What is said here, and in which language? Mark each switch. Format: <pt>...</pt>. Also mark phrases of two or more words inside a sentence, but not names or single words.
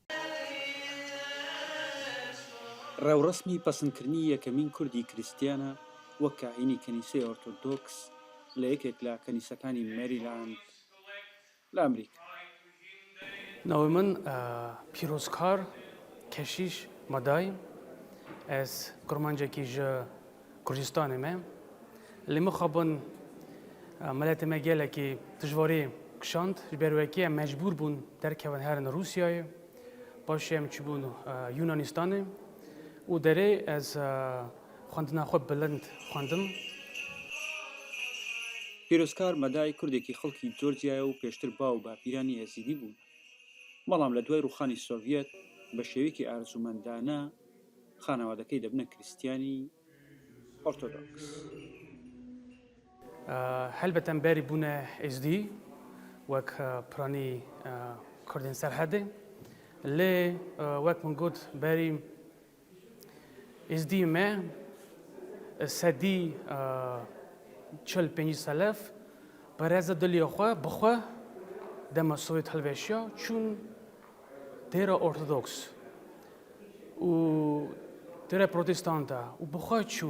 <ckb>ڕێوڕسمی پەسەندکردنی یەکەمین کوردی کریستیانە وەک کاهینی کەنیسەی ئۆرتۆدۆکس لە یەکێک لە کەنیسەکانی مێریلاند لە ئەمریکا.</ckb> <ku>Navê min Pîrozkar keşîş Medayî, ez Kurmancekî ji Kurdistanê me. Lê min xwebin miletê me gelekî dijwarî kişand, ji ber wekî em mecbûr bûn derkevin herin Rûsyayê, paşê em çûbûn Yunanistanê û derê ez xwendina xwe bilind xwendim.</ku> <ckb>پیرۆزکار مەدای کوردێکی خەڵکی جۆرجیایە و پێشتر باو باپیرانی ئەزیدی بوون، بەڵام لە دوای ڕووخانی سۆڤیەت بە شێوەیەکی ئارزومەندانە خانەوادەکەی دەبنە کریستیانی ئۆرتۆدۆکس.</ckb> <ku>helbet em berî bûne êzdî wek piranî Kurdên Serhedê, lê wek min got berî êzdiyê me sedî çil pêncî selef bi reza dilê xwe bixwe dema Sovyet hilweşiya çûn dêra Ortodoks û dêra Protestanta û bixwe çûn.</ku>